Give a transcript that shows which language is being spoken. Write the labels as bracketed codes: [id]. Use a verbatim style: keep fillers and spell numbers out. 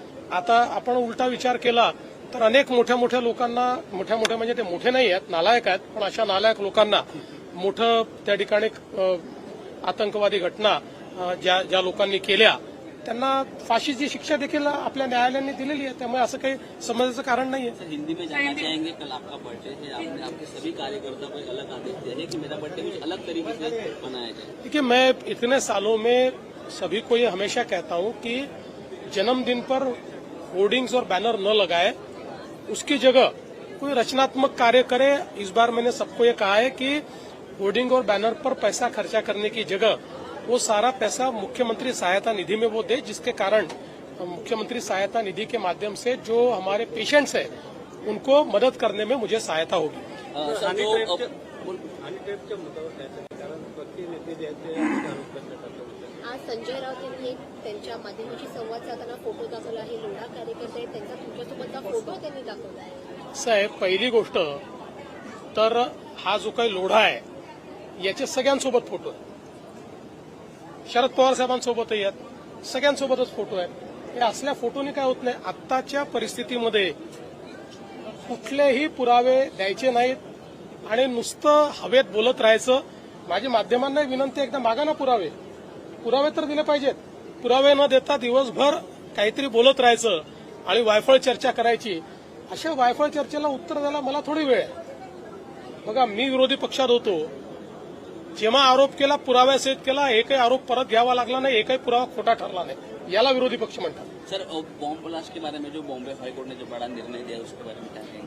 [mr] आता आपण उलटा विचार केला तर अनेक मोठ्या मोठ्या लोकांना, मोठ्या मोठ्या म्हणजे ते मोठे नाही आहेत, नालायक आहेत, पण अशा नालायक लोकांना मोठं त्या ठिकाणी आतंकवादी घटना ज्या ज्या लोकांनी केल्या त्यांना फाशीची शिक्षा देखील आपल्या न्यायालयाने दिलेली आहे. त्यामुळे असं काही समजायचं कारण नाही आहे. [hi] हिंदी में जाना चाहेंगे कल आपका बर्थडे है, आपने आपके सभी कार्यकर्ता को अलग आदेश देने की मेरा बर्थडे कुछ अलग तरीके से मनाया जाए. देखिए, मैं इतने सालों में सभी को ये हमेशा कहता हूँ कि जन्मदिन पर होर्डिंग्स और बैनर न लगाए, उसकी जगह कोई रचनात्मक कार्य करे. इस बार मैंने सबको ये कहा है कि होर्डिंग और बैनर पर पैसा खर्चा करने की जगह वो सारा पैसा मुख्यमंत्री सहायता निधि में वो दे, जिसके कारण मुख्यमंत्री सहायता निधि के माध्यम से जो हमारे पेशेंट्स हैं उनको मदद करने में मुझे सहायता होगी. [mr] आज संजय राऊत यांनी त्यांच्या माध्यमाशी संवाद साधताना फोटो दाखवला आहे. लोढा कार्यकर्ते त्यांचा तुमच्यासोबतचा फोटो त्यांनी दाखवला आहे. साहेब, पहिली गोष्ट तर हा जो काही लोढा आहे याचे सगळ्यांसोबत फोटो आहे. शरद पवार साहेबांसोबतही आहेत, सगळ्यांसोबतच फोटो आहेत. या असल्या फोटोने काय होत नाही. आत्ताच्या परिस्थितीमध्ये कुठलेही पुरावे द्यायचे नाहीत आणि नुसतं हवेत बोलत राहायचं. माझी माध्यमांना विनंती, एकदा मागा ना पुरावे. पुरावे तर दिले पाहिजेत. पुरावे न देता दिवसभर काहीतरी बोलत राहायचं आणि वायफळ चर्चा करायची, अशा वायफळ चर्चेला उत्तर द्यायला मला थोडी वेळ आहे. बघा, मी विरोधी पक्षात होतो, जेव्हा आरोप केला पुराव्यासहित केला, एकही आरोप परत घ्यावा लागला नाही, एकही पुरावा खोटा ठरला नाही. याला विरोधी पक्ष म्हणतात. [hi] सर बॉम्ब ब्लास्ट के बारे में जो बॉम्बे हाईकोर्ट ने जो बड़ा निर्णय दिया उसके बारे में क्या कहेंगे?